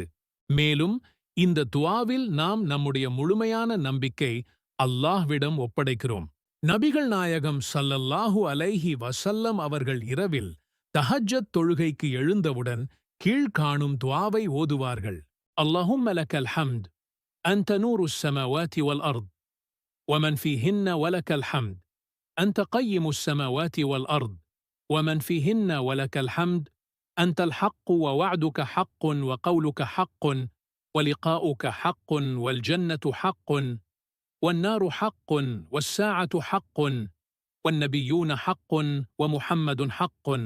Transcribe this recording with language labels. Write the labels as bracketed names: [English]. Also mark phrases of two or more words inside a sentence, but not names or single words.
[Tamil] மேலும் இந்த துஆவில் நாம் நம்முடைய முழுமையான நம்பிக்கை அல்லாஹ்விடம் ஒப்படைக்கிறோம். நபிகள் நாயகம் [Arabic] صلى الله عليه وسلم [Tamil] அவர்கள் இரவில் தஹஜ்ஜத் தொழுகைக்கு எழுந்தவுடன் கீழ்காணும் துஆவை ஓதுவார்கள். [Arabic] اللهم لك الحمد أنت نور السماوات والأرض ومن فيهن ولك الحمد أنت قيم السماوات والأرض ومن فيهن ولك الحمد أنت الحق ووعدك حق وقولك حق ولقاؤك حق والجنة حق والنار حق والساعة حق والنبيون حق ومحمد حق